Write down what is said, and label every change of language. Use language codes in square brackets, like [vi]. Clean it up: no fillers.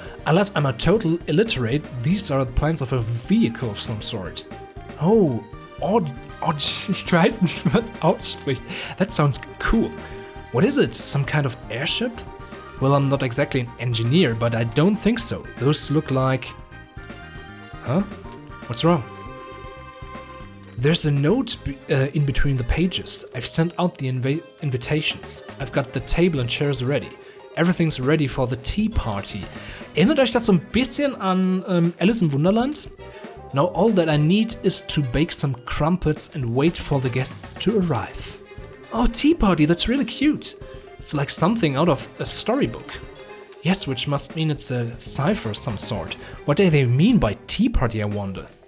[en] Unless I'm a total illiterate, these are the plans of a vehicle of some sort. [de] Oh, ich weiß nicht, wie man es ausspricht. [en] That sounds cool. What is it? Some kind of airship? Well, I'm not exactly an engineer, but I don't think so. Those look like... Huh? What's wrong? There's a note in between the pages. I've sent out the invitations. I've got the table and chairs ready. Everything's ready for the tea party. [de] Erinnert euch das so ein bisschen an Alice im Wunderland? [en] Now all that I need is to bake some crumpets and wait for the guests to arrive. Oh, tea party, that's really cute. It's like something out of a storybook. Yes, which must mean it's a cipher of some sort. What do they mean by tea party, I wonder?